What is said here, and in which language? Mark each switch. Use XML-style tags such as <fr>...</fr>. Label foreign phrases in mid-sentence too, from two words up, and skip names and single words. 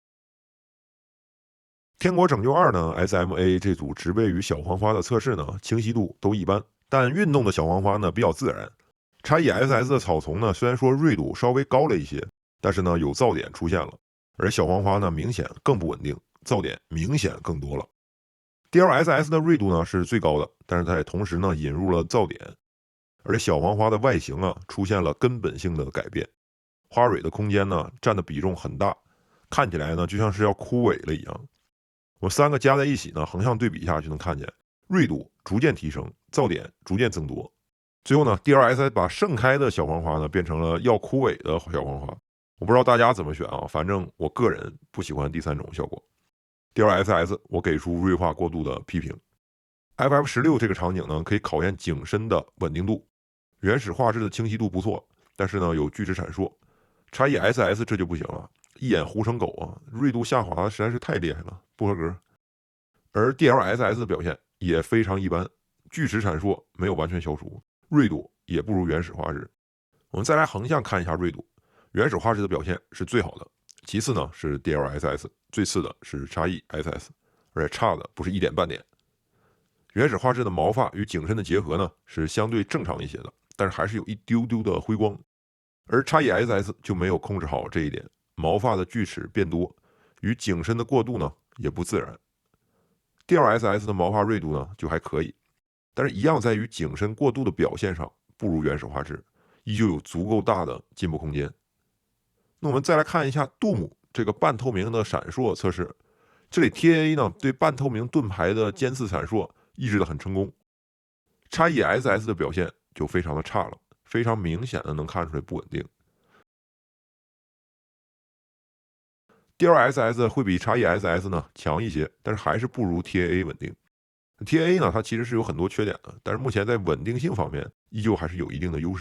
<zh>天國拯救2呢 SMA 這組植被與小黃花的測試呢清晰度都一般，但運動的小黃花呢比較自然。XESS 的草叢呢，雖然說銳度稍微高了一些，但是呢有噪點出現了，而小黃花呢明顯更不穩定，噪點明顯更多了。DLSS 的銳度呢是最高的，但是它也同時呢引入了噪點，而且小黄花的外形啊出現了根本性的改变，花蕊的空間呢占的比重很大，看起来呢就像是要枯萎了一樣。我3個加在一起呢，橫向對比一下就能看見，銳度逐漸提升，噪點逐漸增多。最後呢 ，DLSS 把盛開的小黃花呢變成了要枯萎的小黃花。我不知道大家怎麼選啊，反正我個人不喜歡第3種效果。DLSS 我給出銳化過度的批評。FF16 這個場景呢，可以考驗景深的穩定度，原始畫質的清晰度不錯，但是呢有鋸齒閃爍。XESS 這就不行了，一眼糊成狗啊，銳度下滑實在是太厲害了，不合格。而 DLSS 的表現也非常一般，鋸齒閃爍沒有完全消除。銳度也不如原始畫質。我們再來橫向看一下銳度，原始畫質的表現是最好的，其次呢是 DLSS， 最次的是 XESS， 而且差的不是一點半點。原始畫質的毛髮與景深的結合呢是相對正常一些的，但是還是有一丟丟的輝光。而 XESS 就沒有控制好這一點，毛髮的鋸齒變多，與景深的過渡呢也不自然。 DLSS 的毛發銳度呢就還可以，但是一樣在於景深過渡的表現上不如原始畫質，依舊有足夠大的進步空間。那我們再來看一下杜姆這個半透明的閃烁測試，這裡 TAA 呢對半透明盾牌的尖刺閃烁抑制的很成功。XESS 的表現就非常的差了，非常明显的能看出来不穩定。DLSS 会比 XESS 呢強一些，但是還是不如 TAA 穩定。TAA 呢它其實是有很多缺点的，但是目前在穩定性方面依舊還是有一定的優勢。</zh>